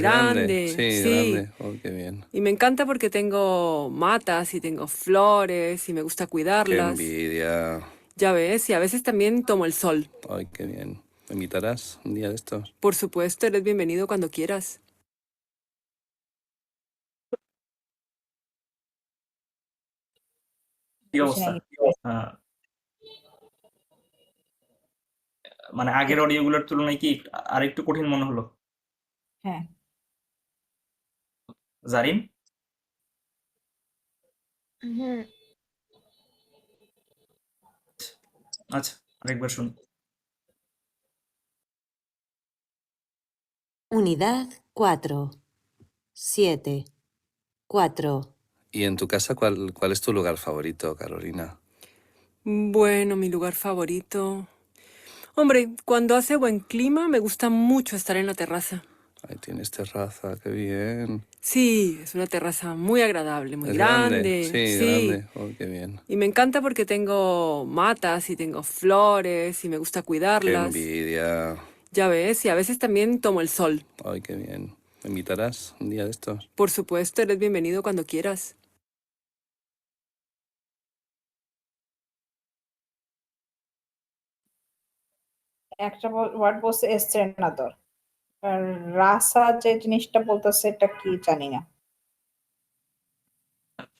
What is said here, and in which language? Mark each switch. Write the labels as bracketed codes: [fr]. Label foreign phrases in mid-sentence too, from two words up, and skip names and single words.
[es] grande. Sí, Sí. grande. Oh, qué bien. Y me encanta porque tengo matas y tengo flores y me gusta Qué cuidarlas. envidia. Ya ves, y a veces también tomo el sol. Ay, qué bien. ¿Me invitarás un día de estos? Por supuesto, eres bienvenido cuando quieras. [bn] কি অবস্থা? আহ, মানে আগের অডিওগুলোর তুলনায় কি আরেকটু কঠিন মনে হলো? হ্যাঁ। জারিন? হ্যাঁ, আচ্ছা, আরেকবার শুনি। [es] Unidad 4. 7. 4. ¿Y en tu casa cuál es tu lugar favorito, Carolina? Bueno, mi lugar favorito. Hombre, cuando hace buen clima me gusta mucho estar en la terraza. Ahí tienes terraza, qué bien. Sí, es una terraza muy agradable, muy ¿Es grande. Sí, Sí. grande. Oh, qué bien. Y me encanta porque tengo matas y tengo flores y me gusta Qué cuidarlas. envidia. Ya ves, y a veces también tomo el sol. Ay, qué bien. ¿Me invitarás un día de estos? Por supuesto, eres bienvenido cuando quieras. [bn] একটা ওয়ার্ড বলছে এস্ট্রেনাদর। আর রাসা যে জিনিসটা বলতেছে এটা কি জানি না। আচ্ছা,